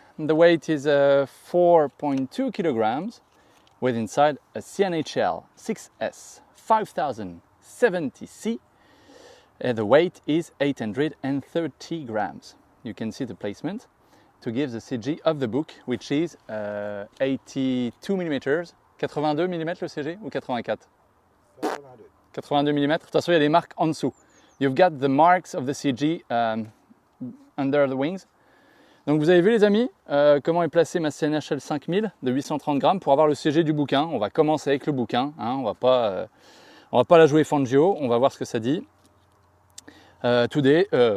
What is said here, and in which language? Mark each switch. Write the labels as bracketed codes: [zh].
[en] The weight is 4.2 kilograms with inside a CNHL 6S 5070C. The weight is 830 grams. You can see the placement to give the CG of the book, which is 82 mm. [fr] 82 mm le CG ou 84? 82. 82 mm. De toute façon, il y a les marques en dessous. [en] You've got the marks of the CG under the wings. [fr] Donc vous avez vu les amis, comment est placée ma CNHL 5000 de 830 grammes pour avoir le CG du bouquin. On va commencer avec le bouquin, hein. On va pas la jouer Fangio, on va voir ce que ça dit. [en] Today.